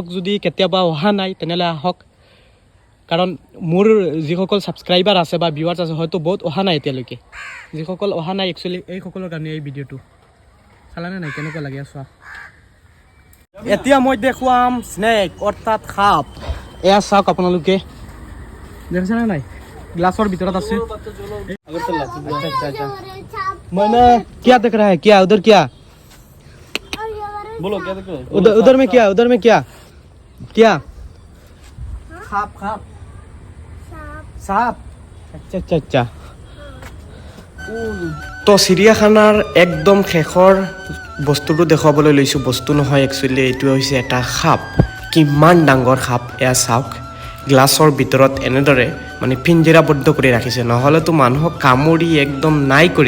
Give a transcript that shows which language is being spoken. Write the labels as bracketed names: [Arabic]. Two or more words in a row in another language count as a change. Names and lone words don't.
[Assamese] যদি কেতিয়াবা অহা নাই তেনেহ'লে আহক কাৰণ মোৰ যিসকল ছাবস্ক্ৰাইবাৰ আছে বা ভিউৱাৰ্ছ আছে হয়তো বহুত অহা নাই এতিয়ালৈকে যিসকল অহা নাই একচুৱেলি এইসকলৰ কাৰণে এই ভিডিঅ'টো চালানে নাই কেনেকুৱা লাগে চোৱা এতিয়া মই দেখুৱাম স্নেক অৰ্থাৎ সাপ এয়া চাওক আপোনালোকে দেখিছেনে নাই গ্লাছৰ ভিতৰত আছে [Hindi] मैंने क्या देख रहा है क्या उधर क्या बोलो क्या देख रहे हो उधर में क्या सांप अच्छा [Assamese] তো চিৰিয়াখানাৰ একদম শেষৰ বস্তুটো দেখুৱাবলৈ লৈছোঁ বস্তু নহয় একচুৱেলি এইটো হৈছে এটা সাপ কিমান ডাঙৰ সাপ এয়া চাওক গ্লাছৰ ভিতৰত এনেদৰে মানে পিঞ্জৰাবদ্ধ কৰি ৰাখিছে নহ'লেতো মানুহক কামুৰি একদম নাই কৰি